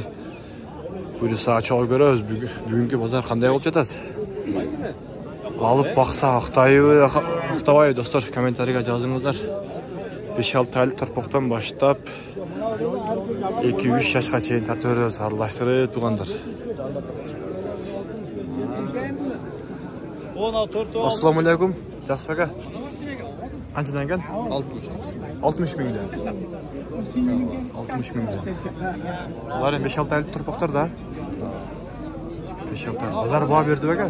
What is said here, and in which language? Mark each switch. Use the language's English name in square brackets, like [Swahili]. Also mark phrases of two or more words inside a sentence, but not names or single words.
[Kyrgyz] Буйруса чогуу көрөбүз, бүгүнкү базар кандай болуп жатат. Алып бакса актайбы, актабайбы достар, комментарийге жазыңыздар. 5-6 айлык торпоктон баштап 2-3 жашка чейин тартып беребиз, аралаштырып тугандар. [Uzbek] Assalamualaikum, Jasper aka. Qanchadan ekan? 60 mingdan. 60 mingdan. Bular 5-6 aylik turpoqlar da. 5-6 aylik. Bozor baho berdi aka?